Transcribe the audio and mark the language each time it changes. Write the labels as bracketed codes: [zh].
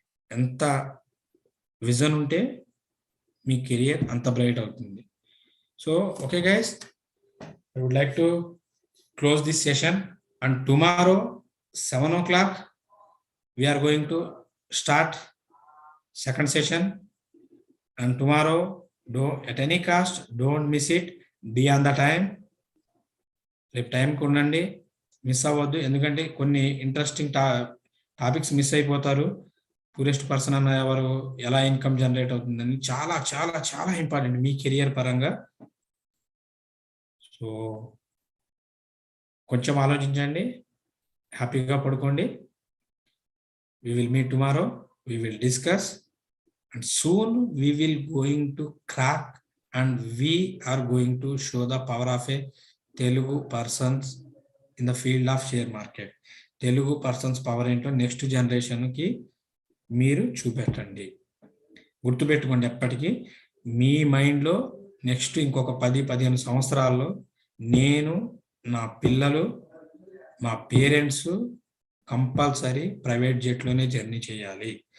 [te] ఎంత విజన్ ఉంటే మీ కెరియర్ అంత బ్రైట్ అవుతుంది. [en] So okay guys, I would like to close this session and tomorrow 7:00 we are going to start second session. And tomorrow, at any cost, don't miss it. Be on the time. [te] రేపు టైంకి ఉండండి. Miss అవ్వద్దు. ఎందుకంటే కొన్ని interesting topics miss అయిపోతారు. Poorest person అన్న ఎవరు, ఎలా ఇన్కమ్ జనరేట్ అవుతుందని చాలా చాలా చాలా ఇంపార్టెంట్ మీ కెరియర్ పరంగా. సో కొంచెం ఆలోచించండి, హ్యాపీగా పడుకోండి. [en] We will meet tomorrow, we will discuss, and soon we will going to crack, and we are going to show the power of a Telugu persons in the field of share market. [te] Telugu persons power ఏంటో next జనరేషన్కి మీరు చూపెట్టండి. గుర్తుపెట్టుకోండి ఎప్పటికీ మీ మైండ్లో, next ఇంకొక 10-15 సంవత్సరాల్లో నేను, నా పిల్లలు, మా పేరెంట్స్ కంపల్సరీ ప్రైవేట్ జెట్లోనే జర్నీ చేయాలి.